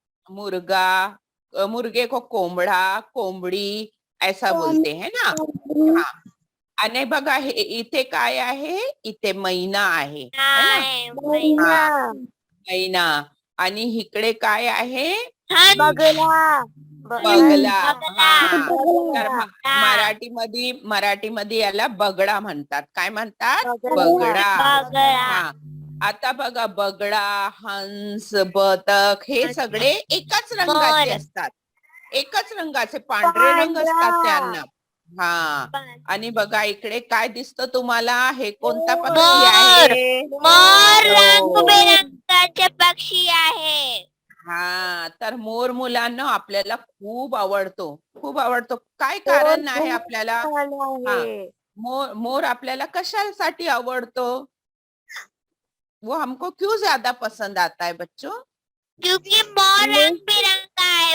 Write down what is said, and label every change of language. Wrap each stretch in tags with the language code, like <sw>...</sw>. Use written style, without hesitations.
<hi>मुर्गा, मुर्गे को कोंबड़ा, कोंबड़ी ऐसा बोलते हैं ना.</hi> <mr>हाँ, आणि बघा, हे इथे काय आहे? इथे मैना आहे,</mr> <hi>है ना.</hi> <mr>आहे. मैना. हा, मैना. आणि इकडे काय आहे?</mr> <hi>हंस. बगला.</hi> <mr>बगला. हा, तर बगला. मराठीमध्ये याला बगडा म्हणतात. काय म्हणतात? बगडा. बगडा. बगडा. हा, आता बघा, बगडा, हंस, बदक हे सगळे एकाच रंगाचे मोर. असतात. एकच रंगाचे पांढरे रंग असतात त्यांना. हा, आणि बघा इकडे काय दिसतं तुम्हाला? हे कोणता पक्षी आहे? मोर हो. रंगबेरंगाचे पक्षी आहे. हा, तर मोर मुलांना आपल्याला खूप आवडतो, खूप आवडतो. काय कारण आहे आपल्याला? हा, मोर आपल्याला कशासाठी आवडतो?</mr> <hi>वो हमको क्यों ज्यादा पसंद आता है बच्चों? क्योंकि मोर रंग बिरंगा है.</hi>